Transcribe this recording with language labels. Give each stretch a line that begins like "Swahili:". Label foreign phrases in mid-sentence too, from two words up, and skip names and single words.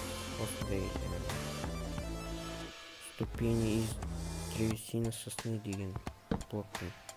Russian: Осындай ступени из древесины сосны
Kazakh: деген блокпен.